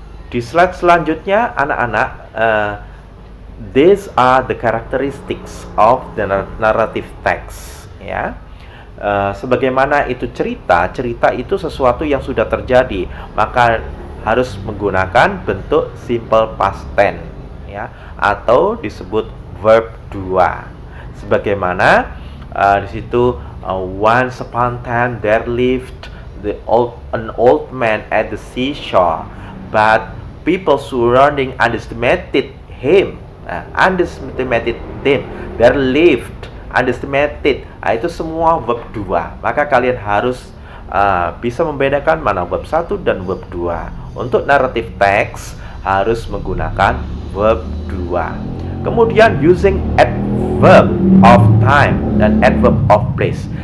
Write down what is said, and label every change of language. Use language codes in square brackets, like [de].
[id] Di slide selanjutnya anak-anak, [en] these are the characteristics of the narrative text, ya. [id] Sebagaimana itu cerita itu sesuatu yang sudah terjadi, maka harus menggunakan bentuk simple past tense, ya, atau disebut verb 2. Sebagaimana di situ [en] once upon a time there lived an old man at the seashore, but people surrounding underestimated him. Underestimated them, there lived, underestimated. [id] Itu semua verb 2. Maka kalian harus bisa membedakan mana verb 1 dan verb 2. Untuk narrative text harus menggunakan verb 2. Kemudian using adverb of time dan adverb of place.